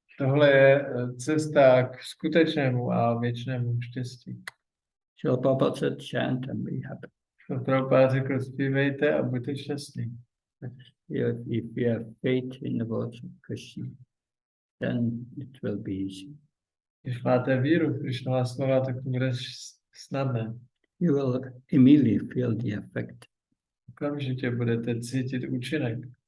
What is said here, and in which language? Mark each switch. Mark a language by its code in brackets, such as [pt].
[cs] tohle je cesta k skutečnému a věčnému štěstí. [en] So Prabhupada said, chant and be happy. [cs] Prabhupada řekl, zpívejte a buďte šťastní. [en] If you have faith in the words of Krishna, then it will be easy. [cs] Když máte víru v Krishnova slova, tak to bude snadné. [en] You will immediately feel the effect. [cs] Okamžitě budete cítit účinek.